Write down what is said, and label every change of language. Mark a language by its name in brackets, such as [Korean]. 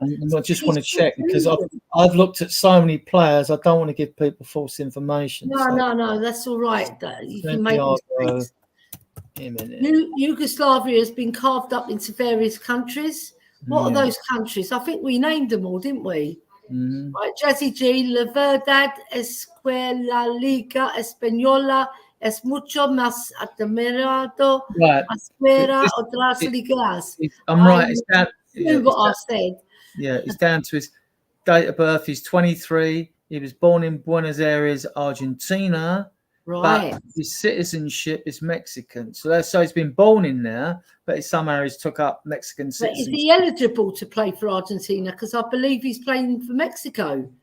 [English] I just want to check because I've looked at so many players. I don't want to give people false information. No, that's all right. You can make mistakes. Yugoslavia has been carved up into various countries. What are those countries? I think we named them all, didn't we? [Spanish] Right, Jazzy G, La Verdad es que la Liga Española es mucho más admirado afuera otras ligas. [English] I'm right. It's down. What I said. Yeah, it's down to his date of birth. He's 23. He was born in Buenos Aires, Argentina. Right. But his citizenship is Mexican. So he's been born in there, but somehow he's took up Mexican citizenship. But is he eligible to play for Argentina? Because I believe he's playing for Mexico.